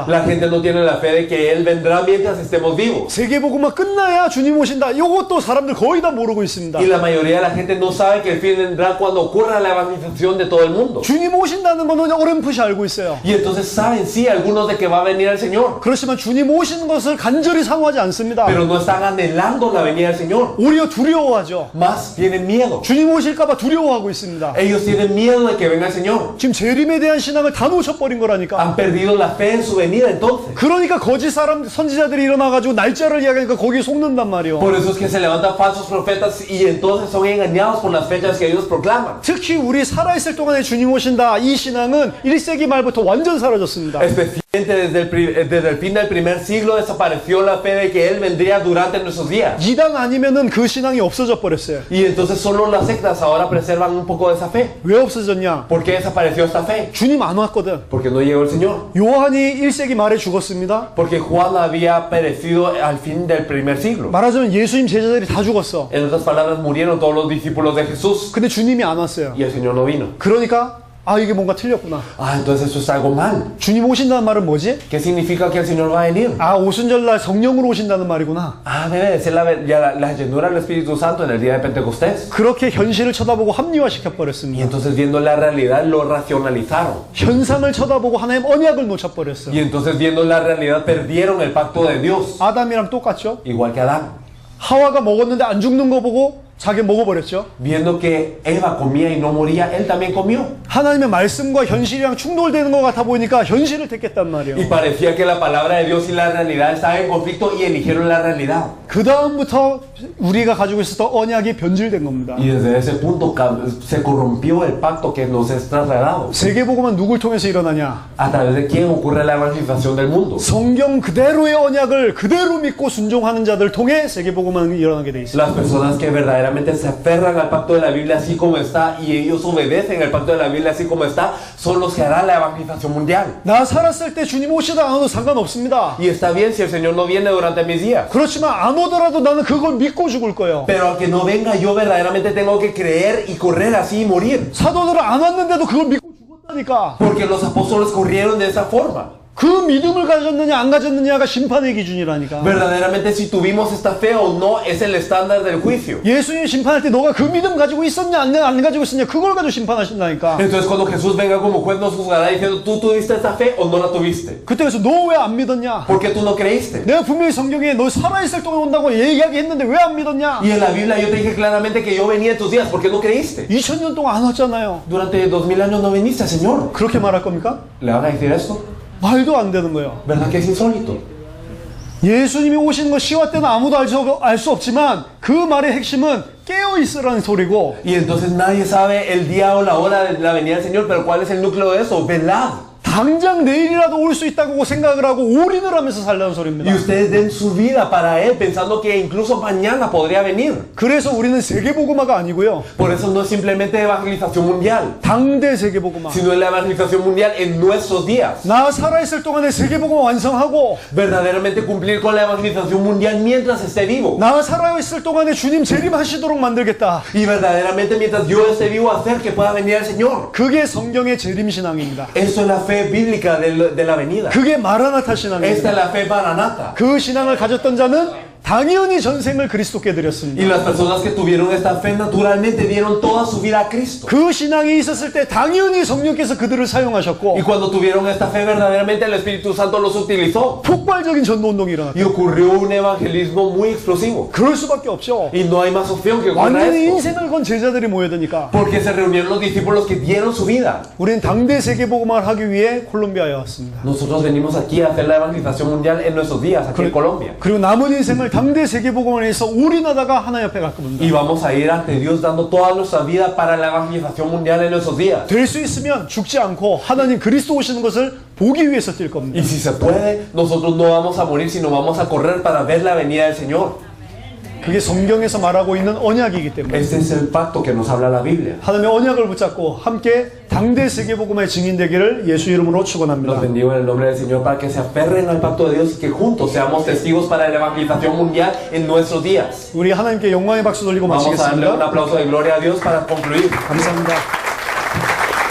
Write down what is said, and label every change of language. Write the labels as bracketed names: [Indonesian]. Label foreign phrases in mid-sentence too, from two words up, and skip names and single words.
[Spanish] La gente no tiene la fe de que Él vendrá mientras estemos vivos. [Korean] 세계복음만 끝나야 주님 오신다. 이것도 사람들 거의 다 모르고 있습니다. [Spanish] Y la mayoría de la gente no sabe que el fin vendrá cuando ocurra la evangelización de todo el mundo. [Korean] 주님 오신다는 거는 어렴풋이 알고 있어요. [Spanish] Y entonces saben, sí, algunos de que va a venir el Señor. [Korean] 그렇지만 주님 오시는 것을 간절히 사모하지 않습니다. [Spanish] Pero no están anhelando la venida del Señor. [Korean] 오히려 두려워하죠. [Spanish] Más tienen miedo. [Korean] 주님 오실까봐 두려워하고 있습니다. [Spanish] Ellos tienen miedo de que venga el Señor. [Korean] 지금 재림에 대한 신앙을 다 놓쳐버린 거라니까. [Spanish] Han perdido la fe en su venida entonces. [Korean] 그러니까 거짓 사람 선지자들이 일어나가지고 날짜를 이야기하니까 거기에 속는단 말이에요. [Spanish] Por eso es que se levantan falsos profetas y entonces son engañados por las fechas que ellos proclaman. [Korean] 특히 우리 살아있을 동안에 주님 오신다 이 신앙은 1세기 말부터 완전 사라졌습니다. [Spanish] Especialmente desde el fin del primer siglo desapareció la fe de que Él vendría durante nuestros días. [Korean] 이단 아니면은 그 신앙이 없어져 버렸어요. [Spanish] Y entonces solo las sectas ahora preservan un poco de esa fe. [Korean] 왜 없어졌냐? [Spanish] ¿Por qué desapareció esta fe? [Korean] 주님 안 왔거든. [Spanish] Porque no llegó el Señor. [Korean] 요한이 1세기 말에 죽었습니다. [Spanish] Porque Juan había perecido al fin del primer siglo. [Korean] 말하자면 예수님 제자들이 다 죽었어. [Spanish] En otras palabras, murieron todos los discípulos de Jesús [Korean] 근데 주님이 안 왔어요. [Spanish] y el Señor no vino. [Korean] 그러니까 아, 이게 뭔가 틀렸구나. [Spanish] Ah, entonces eso es algo mal. [Korean] 주님 오신다는 말은 뭐지? [Spanish] ¿Qué significa que el Señor va a venir? [Korean] 아, 오순절날 성령으로 오신다는 말이구나. [Spanish] Ah, debe de ser la llenura del Espíritu Santo en el día de Pentecostés. [Korean] 그렇게 현실을 쳐다보고 합리화시켜 [Spanish] Y [Korean] 버렸습니다. [Spanish] entonces viendo la realidad lo racionalizaron. [Korean] 현상을 쳐다보고 하나님 언약을 놓쳐버렸어요. [Spanish] Y entonces viendo la realidad perdieron el pacto de Dios. [Korean] 아담이랑 똑같죠? [Spanish] Igual que Adán. [Korean] 하와가 먹었는데 안 죽는 거 보고 자기 먹어버렸죠. [Spanish] Viendo que Eva comía y no moría, él también comió. [Korean] 하나님의 말씀과 현실이랑 충돌되는 것 같아 보이니까 현실을 택했단 [Spanish] Y [Korean] 말이에요. [Spanish] parecía que la palabra de Dios y la realidad estaban en conflicto y eligieron la realidad. [Korean] 그 다음부터 우리가 가지고 있었던 언약이 변질된 겁니다. [Spanish] Y desde ese punto se corrompió el pacto que nos es trasladado. [Korean] 세계복음은 누굴 통해서 일어나냐? [Spanish] ¿A través de quién ocurre la evangelización del mundo? [Korean] 성경 그대로의 언약을 그대로 믿고 순종하는 자들 통해 세계복음은 일어나게 돼 있어요. [Spanish] Las personas que verdaderamente se aferran al pacto de la Biblia así como está y ellos obedecen el pacto de la Biblia así como está, son los que harán la evangelización mundial. [Korean] 나 살았을 때 주님 오시다 안 와도 상관없습니다. [Spanish] Y está bien si el Señor no viene durante mis días. [Korean] 그렇지만 안 오더라도 나는 그걸 믿고 죽을 거예요. [Spanish] Pero aunque no venga, yo verdaderamente tengo que creer y correr así y morir. [Korean] 사도들은 안 왔는데도 그걸 믿고 죽었다니까. [Spanish] Porque los apóstoles corrieron de esa forma. [Korean] 그 믿음을 가졌느냐 안 가졌느냐가 심판의 기준이라니까. [Spanish] Verdaderamente si tuvimos esta fe o no es el estándar del juicio. [Korean] 예수님 심판할 때 너가 그 믿음 가지고 있었냐 안 가지고 있었냐 그걸 가지고 심판하신다니까. [Spanish] Entonces cuando Jesús venga como juez nos juzgará diciendo tú tuviste esta fe o no la tuviste. [Korean] 그때 그래서 너 왜 안 믿었냐? [Spanish] ¿Por qué tú no creíste? [Korean] 내가 분명히 성경에 너 살아있을 동안 온다고 이야기했는데 왜 안 믿었냐? [Spanish] Y en la Biblia yo te dije claramente que yo venía en tus días. ¿Por qué no creíste? [Korean] 2000년 동안 안 왔잖아요. [Spanish] Durante 2000 años no viniste, Señor. [Korean] 그렇게 말할 겁니까? [Spanish] ¿Le van a decir esto? [Korean] 말도 안 되는 거예요. [Spanish] ¿Verdad que es insólito? [Korean] 예수님이 오시는 거 시와 때는 아무도 알 수 없지만 그 말의 핵심은 깨어 있으라는 소리고 [Spanish] Y entonces nadie sabe el día o la hora de la venida del Señor, pero ¿cuál es el núcleo de eso? Velad. [Korean] 당장 내일이라도 올 수 있다고 생각을 하고 올인을 하면서 살라는 소리입니다. [Spanish] Y ustedes den su vida para Él pensando que incluso mañana podría venir. [Korean] 그래서 우리는 세계복음화가 아니고요. [Spanish] Por eso no es simplemente evangelización mundial, [Korean] 당대 세계복음화. [Spanish] sino es la evangelización mundial en nuestros días. [Korean] 나 살아있을 동안에 세계복음화 완성하고 [Spanish] Verdaderamente cumplir con la evangelización mundial mientras esté vivo. [Korean] 나 살아있을 동안에 주님 재림하시도록 만들겠다. [Spanish] Y verdaderamente mientras yo esté vivo hacer que pueda venir el Señor. [Korean] 그게 성경의 재림신앙입니다. [Spanish] Eso es la fe bíblica de la venida. [Korean] 그게 마라나타 [Spanish] Esta [Korean] 신앙입니다. [Spanish] es la fe maranata. [Korean] 그 신앙을 가졌던 자는 당연히 전생을 그리스도께 [Spanish] Y [Korean] 드렸습니다. [Spanish] las personas que tuvieron esta fe naturalmente dieron toda su vida a Cristo. [Korean] 그 신앙이 있었을 때 당연히 성령께서 그들을 사용하셨고 [Spanish] Y cuando tuvieron esta fe verdaderamente el Espíritu Santo los utilizó. [Korean] 폭발적인 전도운동이 일어났다. [Spanish] Y ocurrió un evangelismo muy explosivo. [Korean] 그럴 수밖에 없죠. [Spanish] Y no hay más opción que ocurra [Korean] 완전히 [Spanish] esto. [Korean] 인생을 건 제자들이 모여드니까 [Spanish] Porque se reunieron los discípulos que dieron su vida. [Korean] 우리는 당대 세계복음화를 하기 위해 콜롬비아에 왔습니다. [Spanish] Nosotros venimos aquí a hacer la evangelización mundial en nuestros días, aquí en Colombia. [Korean] 그리고 남은 인생을 당대 세계복음화에 해서 올인하다가 하나님 앞에 갈 겁니다. [Spanish] Y vamos a ir ante Dios dando toda nuestra vida para la evangelización mundial en nuestros días. [Korean] 될 수 있으면 죽지 않고 하나님 그리스도 오시는 것을 보기 위해서 뛸 겁니다. [Spanish] Y si se puede, nosotros no vamos a morir, sino vamos a correr para ver la venida del Señor. [Korean] 그게 성경에서 말하고 있는 언약이기 때문에 [Spanish] Este es el pacto que nos habla la Biblia. [Korean] 하나님의 언약을 붙잡고 함께 당대 세계복음화의 증인되기를 예수 이름으로 축원합니다. [Spanish] Los bendigo en el nombre del Señor para que se aferren al pacto de Dios y que juntos seamos testigos para la evangelización mundial en nuestros días. [Korean] 우리 하나님께 영광의 박수 돌리고 [Spanish] Vamos a darle un [Korean] 마치겠습니다. [Spanish] aplauso de gloria a Dios para concluir. [Korean] 감사합니다.